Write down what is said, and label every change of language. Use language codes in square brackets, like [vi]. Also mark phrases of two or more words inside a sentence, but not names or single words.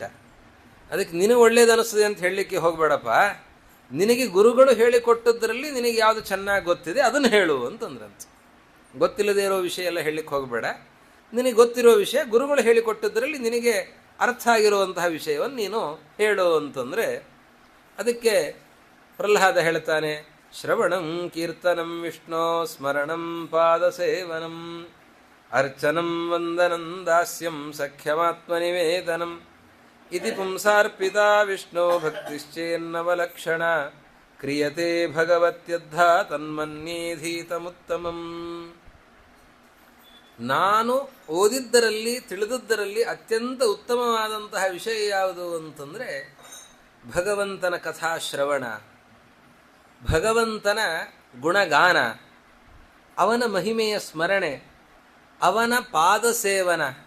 [kn] ಅದಕ್ಕೆ ನಿನಗೆ ಒಳ್ಳೇದು ಅನ್ನಿಸ್ತದೆ ಅಂತ ಹೇಳಲಿಕ್ಕೆ ಹೋಗಬೇಡಪ್ಪ, ನಿನಗೆ ಗುರುಗಳು ಹೇಳಿಕೊಟ್ಟದ್ರಲ್ಲಿ ನಿನಗೆ ಯಾವುದು ಚೆನ್ನಾಗಿ ಗೊತ್ತಿದೆ ಅದನ್ನು ಹೇಳು ಅಂತಂದ್ರಂತ. ಗೊತ್ತಿಲ್ಲದೆ ಇರೋ ವಿಷಯ ಎಲ್ಲ ಹೇಳಲಿಕ್ಕೆ ಹೋಗಬೇಡ, ನಿನಗೆ ಗೊತ್ತಿರೋ ವಿಷಯ, ಗುರುಗಳು ಹೇಳಿಕೊಟ್ಟದ್ರಲ್ಲಿ ನಿನಗೆ ಅರ್ಥ ಆಗಿರುವಂತಹ ವಿಷಯವನ್ನು ನೀನು ಹೇಳು ಅಂತಂದರೆ, ಅದಕ್ಕೆ ಪ್ರಹ್ಲಾದ ಹೇಳ್ತಾನೆ, [sa] ಶ್ರವಣಂ ಕೀರ್ತನಂ ವಿಷ್ಣೋ ಸ್ಮರಣಂ ಪಾದಸೇವನಂ ಅರ್ಚನಂ ವಂದನಂ ದಾಸ್ಯಂ ಸಖ್ಯಮಾತ್ಮನಿವೇದನಂ ಇತಿ ಪುಂಸಾರ್ಪಿತಾ ವಿಷ್ಣೋ ಭಕ್ತಿಶ್ಚೇನ್ನವಲಕ್ಷಣ ಕ್ರಿಯತೆ ಭಗವತ್ಯದ್ಧ ತನ್ಮನ್ಯೇಧೀತಮುತ್ತಮಂ. [kn] ನಾನು ಓದಿದ್ದರಲ್ಲಿ ತಿಳಿದದ್ದರಲ್ಲಿ ಅತ್ಯಂತ ಉತ್ತಮವಾದಂತಹ ವಿಷಯ ಯಾವುದು ಅಂತಂದರೆ ಭಗವಂತನ ಕಥಾಶ್ರವಣ, ಭಗವಂತನ ಗುಣಗಾನ, ಅವನ ಮಹಿಮೆಯ ಸ್ಮರಣೆ, ಅವನ ಪಾದಸೇವನ,